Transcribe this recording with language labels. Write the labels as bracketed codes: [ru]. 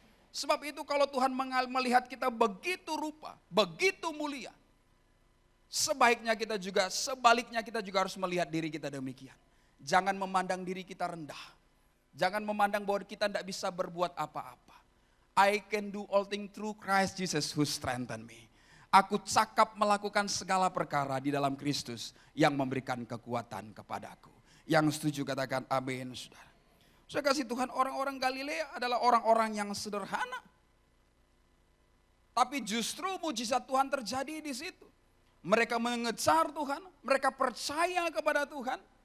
[id] Sebab itu kalau Tuhan melihat kita begitu rupa, begitu mulia. Sebaliknya kita juga harus melihat diri kita demikian. Jangan memandang diri kita rendah. Jangan memandang bahwa kita tidak bisa berbuat apa-apa. [en] I can do all things through Christ Jesus who strengthen me. [id] Aku cakap melakukan segala perkara di dalam Kristus yang memberikan kekuatan kepadaku. Yang setuju katakan amin, saudara. Saya kasih Tuhan, orang-orang Galilea adalah orang-orang yang sederhana. Tapi justru mujizat Tuhan terjadi di situ. Mereka mengejar Tuhan, mereka percaya kepada Tuhan.